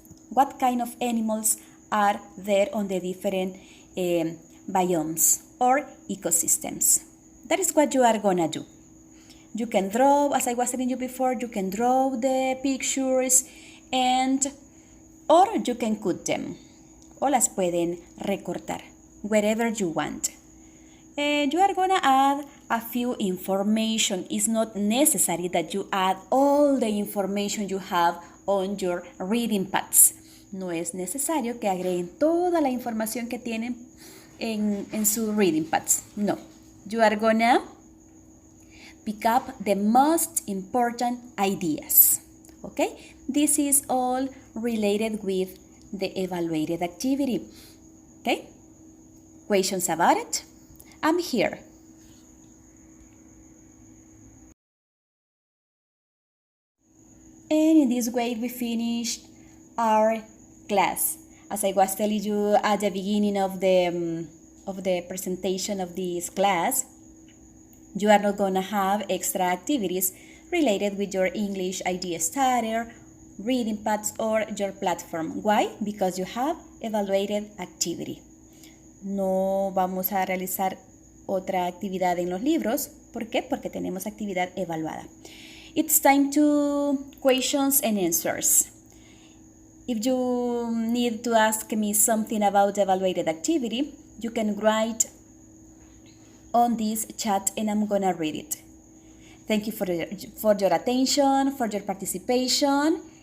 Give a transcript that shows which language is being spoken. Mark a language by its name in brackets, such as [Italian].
[English] What kind of animals are there on the different biomes or ecosystems? That is what you are gonna do. You can draw, as I was telling you before, you can draw the pictures or you can cut them. [Spanish] O las pueden recortar, [English] wherever you want. And you are gonna add a few information. It's not necessary that you add all the information you have on your reading pads. [Spanish] No es necesario que agreguen toda la información que tienen en su reading pads. No. [English] You are gonna pick up the most important ideas. Okay? This is all related with the evaluated activity. Okay? Questions about it? I'm here. And in this way we finished our class. as I was telling you at the beginning of the presentation of this class, you are not going to have extra activities related with your English ID starter, reading pads, or your platform. Why? Because you have evaluated activity. [Spanish] No vamos a realizar otra actividad en los libros. ¿Por qué? Porque tenemos actividad evaluada. [English] It's time to questions and answers. If you need to ask me something about evaluated activity, you can write on this chat and I'm gonna read it. Thank you for your attention, for your participation.